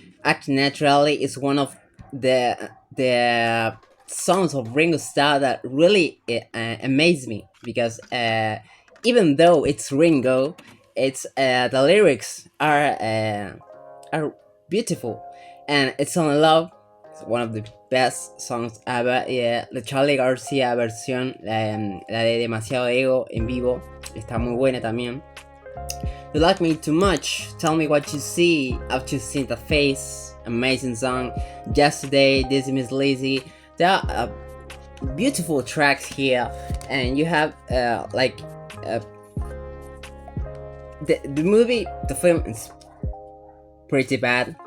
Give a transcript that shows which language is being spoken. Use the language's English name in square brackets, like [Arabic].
[English] Acting Naturally is one of the songs of Ringo Starr that really amaze me, because even though it's Ringo, it's the lyrics are beautiful, and It's Only Love is one of the best songs ever. [Spanish] Yeah, la Charlie García versión, la de Demasiado Ego en vivo, está muy buena también. [English] You Like Me Too Much, Tell Me What You See, I've Just Seen the Face, amazing song. Yesterday, This Is Miss Lizzy. There are beautiful tracks here, and you have the movie, the film is pretty bad.